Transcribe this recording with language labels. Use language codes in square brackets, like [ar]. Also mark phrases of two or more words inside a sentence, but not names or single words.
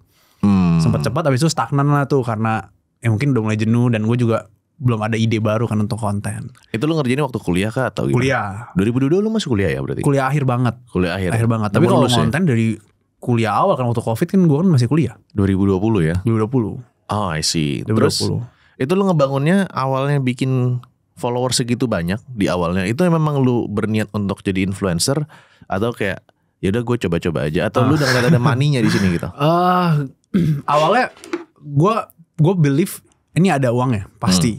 [id] Sempat cepat, habis itu stagnan lah tuh karena mungkin udah mulai jenuh dan gue juga belum ada ide baru kan untuk konten. Itu lu ngerjainnya waktu kuliah kah atau gimana? Kuliah. 2022 lu masih kuliah ya berarti? Kuliah akhir banget. Akhir banget. Tapi kalau konten dari kuliah awal kan, waktu Covid kan gue kan masih kuliah. 2020 ya? 2020. [en] Oh I see. [id] 2020. Terus itu lu ngebangunnya awalnya bikin follower segitu banyak di awalnya. Itu memang lu berniat untuk jadi influencer atau kayak yaudah gue coba-coba aja atau lu udah ngeliat ada money-nya di sini gitu? Awalnya gue believe ini ada uangnya pasti.